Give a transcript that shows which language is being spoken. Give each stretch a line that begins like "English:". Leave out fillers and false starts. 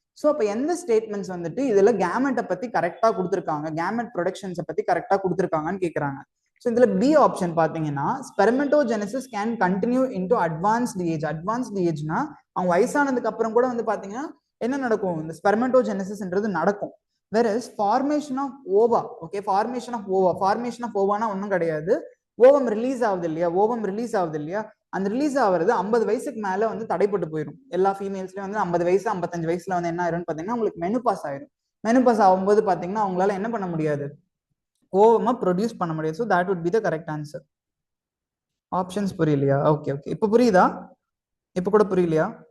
Tamil: So அப்போ எந்த statements வந்துட்டு இதுல கேமெட்டை பத்தி கரெக்டா கொடுத்துருக்காங்க, கேமெட் ப்ரொடக்ஷன்ஸை பத்தி கரெக்டா கொடுத்துருக்காங்கன்னு கேட்கறாங்க. ஸோ இதுல பி ஆப்ஷன் பாத்தீங்கன்னா,
English: Spermatogenesis can continue into advanced age.
Tamil: Advanced ஏஜ்னா அவங்க வயசானதுக்கு அப்புறம் கூட வந்து பாத்தீங்கன்னா என்ன நடக்கும்? இந்த ஸ்பெர்மட்டோஜெனசிஸ்ன்றது நடக்கும்.
English: Whereas formation of ova, okay, formation of ova
Tamil: ஒன்றும் கிடையாது. ஓவம் ரிலீஸ் ஆகுது இல்லையா, அந்த ரிலீஸ் ஆகுறது 50 வயசுக்கு மேல வந்து தடைப்பட்டு போயிடும். எல்லா ஃபீமேல்ஸ்லயும் வந்து 50 வயசு 55 வயசுல வந்து என்ன ஆயிரும்னு பாத்தீங்கன்னா உங்களுக்கு மெனுபாஸ் ஆயிரும். மெனுபாஸ் ஆகும்போது பாத்தீங்கன்னா அவங்களால என்ன பண்ண முடியாது? ஓவமா ப்ரொடியூஸ் பண்ண முடியாது. So
English: That would be the correct answer.
Tamil: Options புரியலையா? ஓகே, இப்போ புரியுதா? இப்போ கூட புரியலையா?